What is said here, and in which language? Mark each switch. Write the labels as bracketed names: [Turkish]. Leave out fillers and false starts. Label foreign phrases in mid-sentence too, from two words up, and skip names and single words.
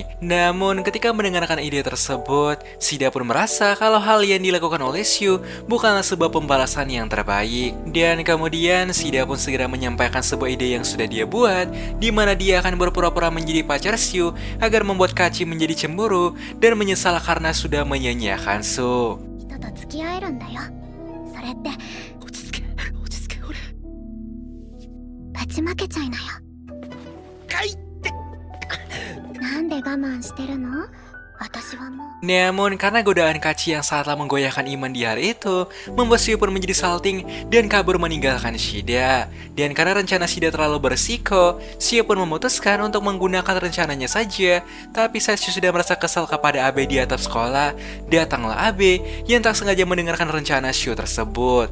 [Indonesian] Namun ketika mendengarkan ide tersebut, Shida pun merasa kalau hal yang dilakukan oleh Xiu bukanlah sebuah pembalasan yang terbaik. Dan kemudian Shida pun segera menyampaikan sebuah ide yang sudah dia buat, di mana dia akan berpura-pura menjadi pacar Xiu agar membuat Kachi menjadi cemburu dan menyesal karena sudah menyanyiakan Su. [Japanese] 人と付き合えるんだよ。それって落ち着け落ち着け俺ぶちまけちゃいなよ。かいって。なんで我慢してるの？私はもう [Indonesian] Namun karena godaan Kachi yang sangatlah menggoyahkan iman di hari itu, membuat Xiu pun menjadi salting dan kabur meninggalkan Shida. Dan karena rencana Shida terlalu berisiko, Xiu pun memutuskan untuk menggunakan rencananya saja. Tapi saat Xiu sudah merasa kesal kepada Abe di atap sekolah, datanglah Abe yang tak sengaja mendengarkan rencana Xiu tersebut.